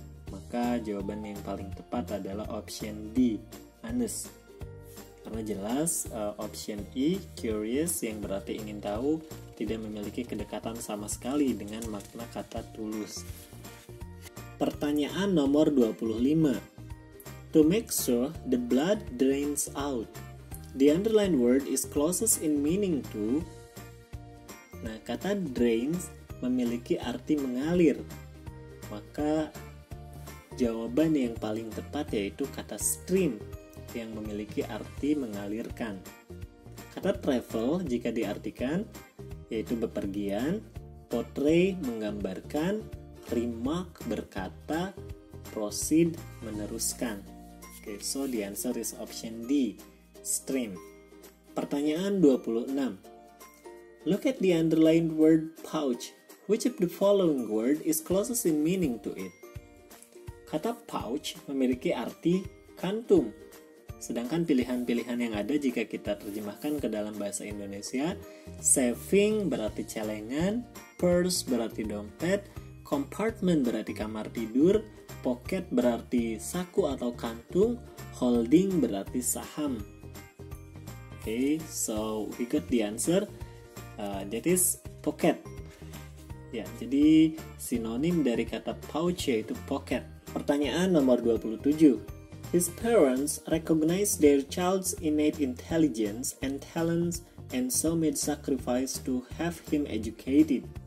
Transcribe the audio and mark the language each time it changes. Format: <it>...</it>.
<id>Maka jawaban yang paling tepat adalah option D, honest. Karena jelas option E, curious, yang berarti ingin tahu, tidak memiliki kedekatan sama sekali dengan makna kata tulus. Pertanyaan nomor 25.</id> <en>To make sure the blood drains out. The underlined word is closest in meaning to.</en> <id>Nah, kata drains memiliki arti mengalir. Maka jawaban yang paling tepat yaitu kata stream yang memiliki arti mengalirkan. Kata travel jika diartikan yaitu bepergian, portray menggambarkan, remark berkata, proceed meneruskan.</id> <en>Okay, so the answer is option D, stream.</en> <id>Pertanyaan 26.</id> <en>Look at the underlined word pouch. Which of the following word is closest in meaning to it?</en> <id>Kata pouch memiliki arti kantung. Sedangkan pilihan-pilihan yang ada jika kita terjemahkan ke dalam bahasa Indonesia, saving berarti celengan, purse berarti dompet, compartment berarti kamar tidur, pocket berarti saku atau kantung, holding berarti saham.</id> <en>Okay, so we got the answer. That is pocket.</en> <id>Ya, jadi sinonim dari kata pouch yaitu pocket. Pertanyaan nomor 27.</id> <en>His parents recognized their child's innate intelligence and talents and so made sacrifice to have him educated.</en>